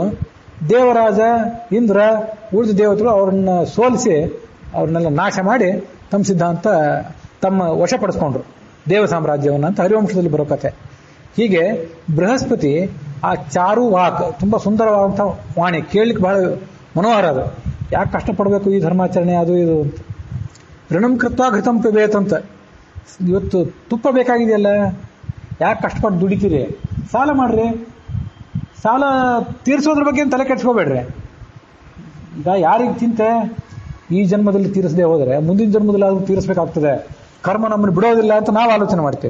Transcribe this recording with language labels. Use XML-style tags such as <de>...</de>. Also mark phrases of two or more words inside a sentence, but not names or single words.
<kn>ದೇವರಾಜ, ಇಂದ್ರ, ಉಳಿದ ದೇವತೆಗಳು ಅವ್ರನ್ನ ಸೋಲಿಸಿ ಅವ್ರನ್ನೆಲ್ಲ ನಾಶ ಮಾಡಿ ತಮ್ಮ ಸಿದ್ಧಾಂತ ತಮ್ಮ ವಶಪಡಿಸ್ಕೊಂಡ್ರು, ದೇವ ಸಾಮ್ರಾಜ್ಯವನ್ನು ಅಂತ ಹರಿವಂಶದಲ್ಲಿ ಬರೋ ಕಥೆ. ಹೀಗೆ ಬೃಹಸ್ಪತಿ ಆ</kn> <sa>ಚಾರು ವಾಕ್,</sa> <kn>ತುಂಬ ಸುಂದರವಾದಂಥ ವಾಣಿ, ಕೇಳಲಿಕ್ಕೆ ಬಹಳ ಮನೋಹರ. ಅದು ಯಾಕೆ ಕಷ್ಟಪಡಬೇಕು ಈ ಧರ್ಮಾಚರಣೆ ಅದು ಇದು ಅಂತ.</kn> <sa>ಋಣಂ ಕೃತ್ವ ಘೃತಂ ಪಿಬೇತ್ ಅಂತ.</sa> <kn>ಇವತ್ತು ತುಪ್ಪ ಬೇಕಾಗಿದೆಯಲ್ಲ, ಯಾಕೆ ಕಷ್ಟಪಟ್ಟು ದುಡಿತೀರಿ, ಸಾಲ ಮಾಡ್ರಿ. ಸಾಲ ತೀರಿಸೋದ್ರ ಬಗ್ಗೆ ತಲೆ ಕೆಡ್ಸ್ಕೋಬೇಡ್ರಿ. ಈಗ ಯಾರಿಗೆ ಚಿಂತೆ, ಈ ಜನ್ಮದಲ್ಲಿ ತೀರಿಸದೆ ಹೋದರೆ ಮುಂದಿನ ಜನ್ಮದಲ್ಲಿ ಆದರೂ ತೀರಿಸಬೇಕಾಗ್ತದೆ, ಕರ್ಮ ನಮ್ಮನ್ನು ಬಿಡೋದಿಲ್ಲ ಅಂತ ನಾವು ಆಲೋಚನೆ ಮಾಡ್ತೇವೆ.</kn>